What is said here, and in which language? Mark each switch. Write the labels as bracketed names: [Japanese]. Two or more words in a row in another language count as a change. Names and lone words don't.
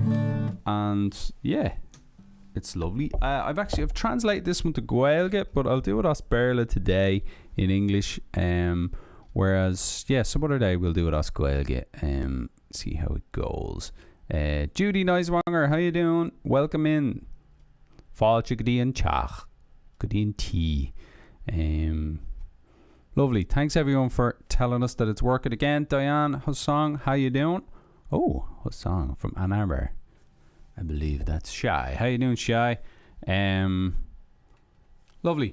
[English] And yeah, it's lovely. I've translated this one to Gaeilge, but I'll do it [Irish] as Berla [English] today in English. Whereas, yeah, some other day we'll do it [Irish] as Gaeilge. [English] See how it goes. Judy Neiswanger, how you doing? Welcome in. [Irish] Fáilte go dtí an teach, go dtí an tea. [English] Lovely. Thanks everyone for telling us that it's working again. Diane Hussong, how you doing? Oh, Hussong from Ann Arbor. I believe that's Shy. How you doing, Shy? Lovely.